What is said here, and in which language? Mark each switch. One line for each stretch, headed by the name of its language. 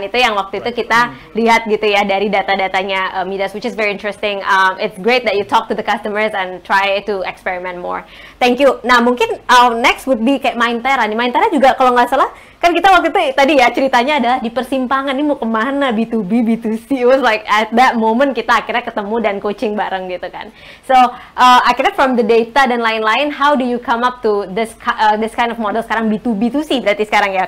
Indonesian: Itu yang waktu itu kita lihat gitu ya dari data-datanya Midas,
English: which is very interesting. It's great that you talk to the customers and try to experiment more. Thank you.
Indonesian: Nah mungkin
English: next would be
Indonesian: kayak
English: Mindtera nih.
Indonesian: Mindtera juga kalau nggak salah kan kita waktu itu tadi ya ceritanya adalah di persimpangan ini mau kemana, B2B, B2C.
English: It was like at that moment
Indonesian: kita akhirnya ketemu dan coaching bareng gitu kan.
English: So
Indonesian: akhirnya
English: from the data
Indonesian: dan lain-lain,
English: how do you come up to this kind of model
Indonesian: sekarang
English: B2B, B2C
Indonesian: berarti sekarang ya?